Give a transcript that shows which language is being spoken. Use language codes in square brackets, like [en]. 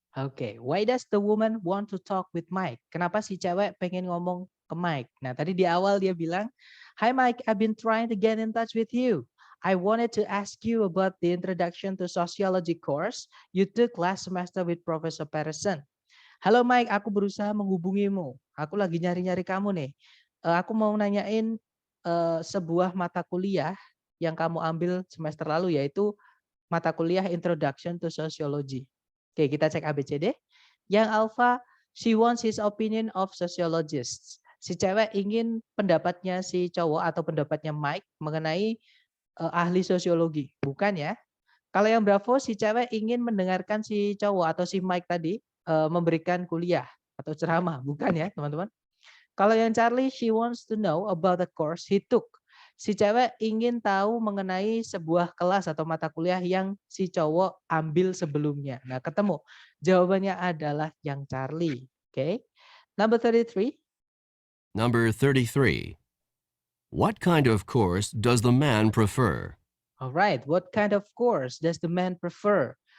[en] Oke, why does the woman want to talk with Mike? [id] Kenapa si cewek pengen ngomong ke Mike? Nah, tadi di awal dia bilang, [en] "Hi Mike, I've been trying to get in touch with you. I wanted to ask you about the introduction to sociology course you took last semester with Professor Patterson." [id] Halo Mike, aku berusaha menghubungimu. Aku lagi nyari-nyari kamu nih. Aku mau nanyain sebuah mata kuliah yang kamu ambil semester lalu, yaitu mata kuliah Introduction to Sociology. Oke, kita cek ABCD. [en] Yang alpha, she wants his opinion of sociologists. [id] Si cewek ingin pendapatnya si cowok atau pendapatnya Mike mengenai ahli sosiologi. Bukan ya. Kalau yang bravo, si cewek ingin mendengarkan si cowok atau si Mike tadi memberikan kuliah atau ceramah. Bukan ya, teman-teman. Kalau yang [en] Charlie, she wants to know about the course he took. [id] Si cewek ingin tahu mengenai sebuah kelas atau mata kuliah yang si cowok ambil sebelumnya. Nah, ketemu. Jawabannya adalah yang Charlie. [en] Oke. Number 33. Number 33. What kind of course does the man prefer? Alright, what kind of course does the man prefer?